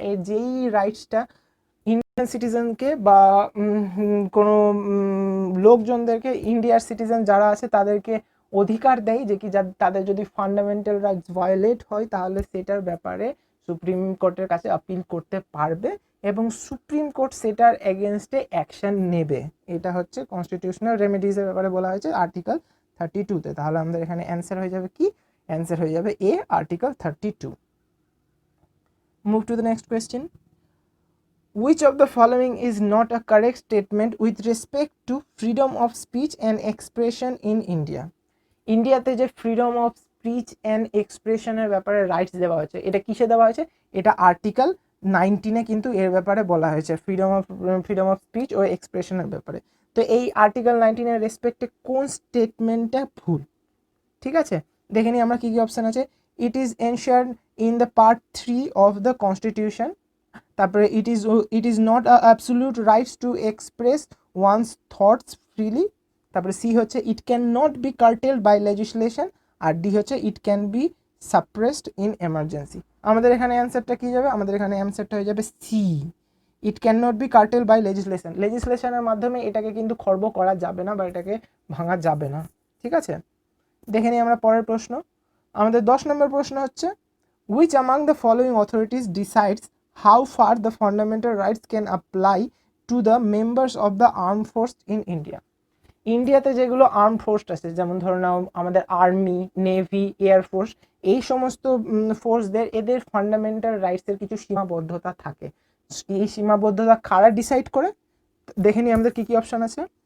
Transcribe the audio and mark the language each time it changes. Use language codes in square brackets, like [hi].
[bn] এই যেই রাইটসটা ইন্ডিয়ান সিটিজেনকে বা কোনো লোকজনদেরকে, ইন্ডিয়ার সিটিজেন যারা আছে তাদেরকে অধিকার দেয় যে কি তাদের যদি ফান্ডামেন্টাল রাইটস ভায়োলেট হয় তাহলে সেটার ব্যাপারে সুপ্রিম কোর্টের কাছে আপিল করতে পারবে এবং সুপ্রিম কোর্ট সেটার এগেনস্টে অ্যাকশন নেবে। এটা হচ্ছে কনস্টিটিউশনাল রেমেডিসের ব্যাপারে বলা হয়েছে আর্টিকেল 32-তে। তাহলে আমাদের এখানে অ্যান্সার হয়ে যাবে কি, অ্যান্সার হয়ে যাবে এ, article 32। [en] Move to the next question. Which of the following is not a correct statement with respect to freedom of speech and expression in India? [bn] ইন্ডিয়াতে যে ফ্রিডম অফ স্পিচ অ্যান্ড এক্সপ্রেশনের ব্যাপারে rights দেওয়া হয়েছে, এটা কিসে দেওয়া হয়েছে, এটা আর্টিকেল 19-এ কিন্তু এর ব্যাপারে বলা হয়েছে ফ্রিডম অফ স্পিচ ও এক্সপ্রেশনের ব্যাপারে। তো এই আর্টিকেল 19-এর রেসপেক্টে কোন স্টেটমেন্টটা ভুল, ঠিক আছে দেখে নিই আমরা কী কী অপশান আছে। [en] it is enshrined in the part 3 of the constitution. [bn] তারপরে [en] it is not a absolute right to express one's thoughts freely. [bn] তারপরে [en] C হচ্ছে it cannot be curtailed by legislation, [bn] আর D হচ্ছে [en] it can be suppressed in emergency. [bn] আমাদের এখানে অ্যানসারটা কি যাবে? আমাদের এখানে অ্যানসারটা হয়ে যাবে C, [en] It can not be curtailed by legislation. [bn] লেজিসলেশনের মাধ্যমে এটাকে কিন্তু খর্ব করা যাবে না বা এটাকে ভাঙা যাবে না। ঠিক আছে, দেখে নিই আমরা পরের প্রশ্ন। আমাদের 10 নম্বর প্রশ্ন হচ্ছে [en] which among the following authorities decides how far the fundamental rights can apply to the members of the armed force in India? [bn] ইন্ডিয়াতে যেগুলো আর্মড ফোর্স আছে, যেমন ধরো নাও আমাদের আর্মি, নেভি, এয়ারফোর্স, এই সমস্ত ফোর্সদের এদের ফান্ডামেন্টাল রাইটসের কিছু সীমাবদ্ধতা থাকে। এই সীমাবদ্ধতা কারা ডিসাইড করে? দেখে নিই আমাদের কী কী অপশান আছে।